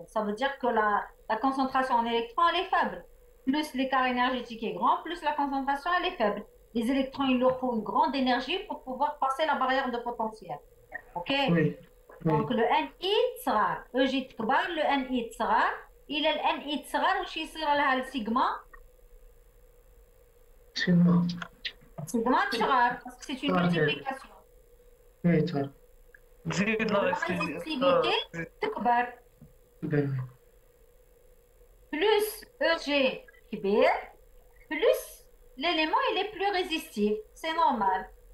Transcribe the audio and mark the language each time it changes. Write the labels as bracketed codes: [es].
[fr] Ça veut dire que la concentration en électrons, elle est faible. Plus l'écart énergétique est grand, plus la concentration, elle est faible. Les électrons, il leur faut une grande énergie pour pouvoir passer la barrière de potentiel. OK? Oui. Donc, le NI [ar] تصغر. [fr] EG [ar] تكبر, [fr] le NI تصغر. [ar] إلى ال NI تصغر, وش يصير لها السيجما? [fr] Sigma. Sigma [ar] تصغر, [fr] parce que c'est une multiplication. Oui, ça. [ar] تزيد لا [fr] résistivité [ar] تكبر. [fr] Plus EG [ar] كبير, [fr] plus l'élément il est plus résistif. C'est normal.